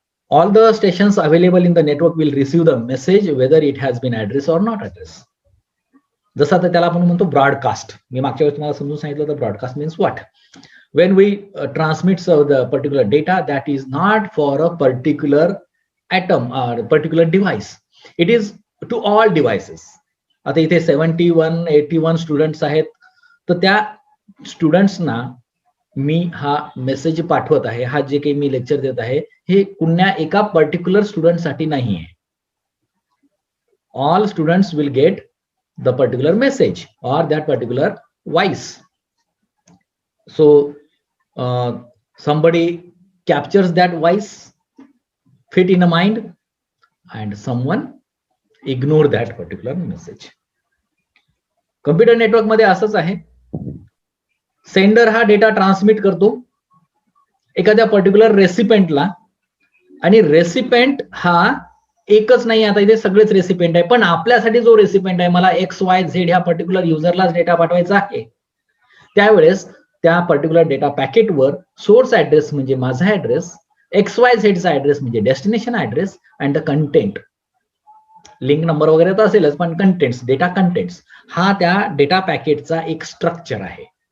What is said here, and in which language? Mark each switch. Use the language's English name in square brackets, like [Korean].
[English] All the stations available in the network will receive the message whether it has been addressed or not addressed. [Marathi] जसं आता त्याला आपण म्हणतो broadcast. मी मागच्या वेळेस तुम्हाला समजून सांगितलं तर [English] Broadcast means what? When we transmit the particular data that is not for a particular atom or particular device, it is to all devices. [Marathi] आता इथे 71, 81 स्टुडंट्स आहेत, तर त्या स्टुडंट्सना मी हा मेसेज पाठवत आहे, हा जे काही मी लेक्चर देत आहे हे कुण्या एका पर्टिक्युलर स्टुडंटसाठी नाही आहे. [English] All students will get the particular message or that particular voice. So somebody captures that voice, fit in a mind, and someone ignore that particular message. [Marathi] Computer network मध्ये असंच आहे. सेंडर हा डेटा ट्रान्समिट करतो एखाद्या particular रेसिपेंटला, आणि recipient हा एकच नाही, आता इथे सगळेच रेसिपेंट आहे, पण आपल्यासाठी जो रेसिपेंट आहे, मला XYZ ह्या पर्टिक्युलर युजरलाच डेटा पाठवायचा आहे, त्यावेळेस त्या पर्टिक्युलर डेटा पॅकेटवर सोर्स ऍड्रेस म्हणजे माझा ऍड्रेस, XYZ चा ऍड्रेस म्हणजे destination address, [English] and the content, [Marathi] link number वगैरे तर असेलच, पण कंटेंट्स, डेटा कंटेंट्स हा त्या डेटा पॅकेटचा एक स्ट्रक्चर आहे.